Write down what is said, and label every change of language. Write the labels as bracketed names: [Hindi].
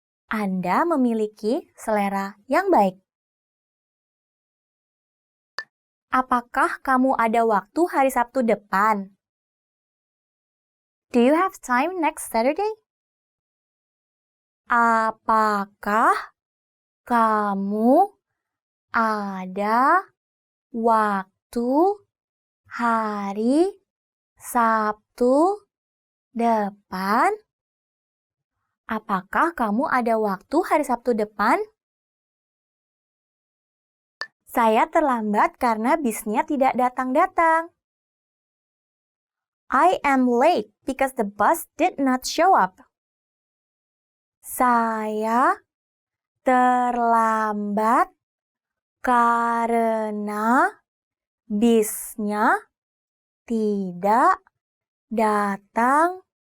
[Indonesian] Anda memiliki selera yang baik. Apakah kamu ada waktu hari Sabtu depan? [English] Do you have time next Saturday? [Indonesian] Apakah kamu ada waktu hari Sabtu depan? Apakah kamu ada waktu hari Sabtu depan? Saya terlambat karena busnya tidak datang-datang. [English] I am late because the bus did not show up. [Indonesian] Saya terlambat karena busnya tidak datang-datang.